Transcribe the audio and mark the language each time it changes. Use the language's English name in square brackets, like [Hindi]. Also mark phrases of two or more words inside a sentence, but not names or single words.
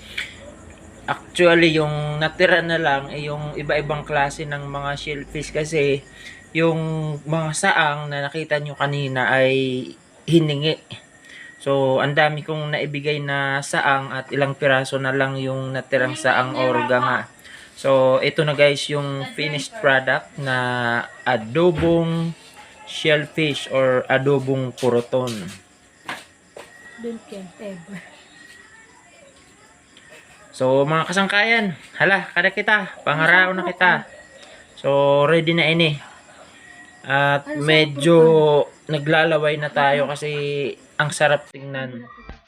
[Filipino] actually yung natira na lang ay yung iba-ibang klase ng mga shellfish, kasi yung mga saang na nakita nyo kanina ay hiningi. So, ang dami kong naibigay na saang at ilang piraso na lang yung natirang saang orga nga. So, ito na guys yung [English] finished product [Filipino] na adobong shellfish or adobong puroton. [English] Don't care, ever. [Filipino] So, [Waray] mga kasangkayan, hala, kada kita, pangarao na kita. [Filipino] So, ready na ini. At medyo naglalaway na tayo kasi ang sarap tingnan.